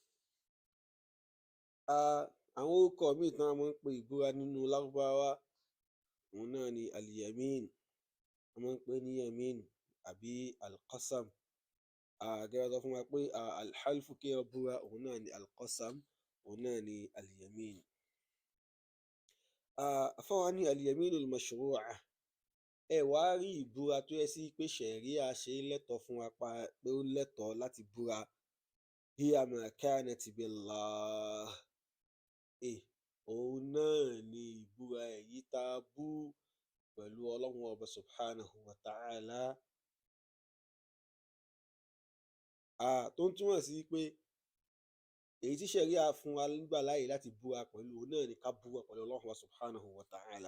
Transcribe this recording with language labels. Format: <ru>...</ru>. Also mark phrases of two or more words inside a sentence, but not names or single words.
<yo>àwọn orúkọ míì tí wọ́n máa ń pe ìbúra nínú lárúbáwá, òun náà ni al-yamin, wọ́n máa ń pè ní yamin àbí al-qasam. gẹ́gẹ́ sọ fún wa pé alhalfu kéèyàn búra, òun náà ni al-qasam, òun náà ni al-yamin. àfọwọ́ ní</yo> <ar>اليمين المشروعة,</ar> <yo>ẹ wá rí ìbúra tó yẹ sí pé ṣẹ̀ríà ṣe lẹ́tọ̀ọ́ fún wa pé ó lẹ́tọ̀ọ́ láti búra,</yo> <ar>هي ما كانت بالله,</ar> <yo>òun náà ni ìbúra èyí tá a bú pẹ̀lú ọlọ́run ọba</yo> <ar>سبحانه وتعالى.</ar> <yo>Tó ń túmọ̀ sí pé èyí tí ṣẹ̀ríà fún wa nígbà láàyè láti búra pẹ̀lú òun náà ni ká búra pẹ̀lú ọlọ́run ọba</yo> <ar>سبحانه وتعالى.</ar>